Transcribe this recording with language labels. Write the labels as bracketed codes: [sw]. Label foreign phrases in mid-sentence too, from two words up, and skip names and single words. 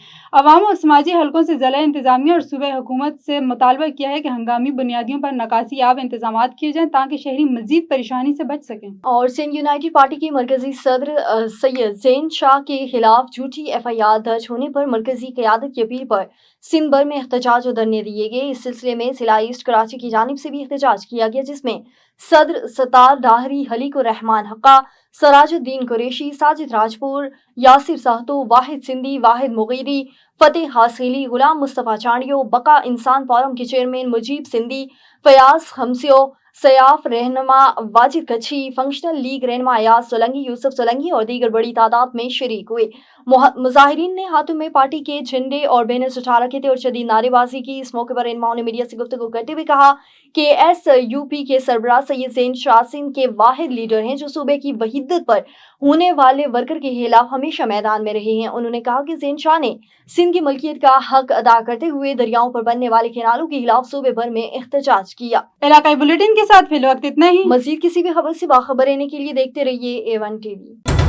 [ur] عوام اور سماجی حلقوں سے ضلع انتظامیہ اور صوبے حکومت سے مطالبہ کیا ہے کہ ہنگامی بنیادوں پر نکاسی آب انتظام کیے جائیں تاکہ شہری مزید پریشانی سے بچ سکیں. اور سندھ یونائیٹڈ پارٹی کے مرکزی صدر سید زین شاہ کے خلاف جھوٹی FIR درج ہونے پر مرکزی قیادت کی اپیل پر سندھ بھر میں احتجاج اور دھرنے دیے گئے. اس سلسلے میں ضلع ایسٹ کراچی کی جانب سے بھی احتجاج کیا گیا، جس میں صدر ستار ڈاہری، حلیق الرحمان ہکا، سراج الدین قریشی، ساجد راجپر، یاسر ساہتو، واحد سندھی، واحد مغیری، فتح حاصلی، غلام مصطفیٰ چانڈیو، بقا انسان فورم کے چیئرمین مجیب سندھی، فیاض خمیسو، سیاف رہنما واجد کچھی، فنکشنل لیگ رہنما ایاز سولنگی، یوسف سولنگی اور دیگر بڑی تعداد میں شریک ہوئے. مظاہرین نے ہاتھوں میں پارٹی کے جھنڈے اور بینرز اٹھا رکھے تھے اور شدید نعرے بازی کی. اس موقع پر رہنماؤں نے میڈیا سے گفتگو کرتے ہوئے کہا کہ SUP کے سربراہ سید زین شاہ سندھ کے واحد لیڈر ہیں جو صوبے کی وحدت پر ہونے والے ورکر کے خلاف ہمیشہ میدان میں رہے ہیں. انہوں نے کہا کہ زین شاہ نے سندھ کی ملکیت کا حق ادا کرتے ہوئے دریاؤں پر بننے والے کناروں کے خلاف صوبے بھر میں احتجاج کیا. علاقائی بلیٹن کے ساتھ فی الوقت اتنا ہی. مزید کسی بھی خبر سے باخبر رہنے کے لیے دیکھتے رہیے A1 TV.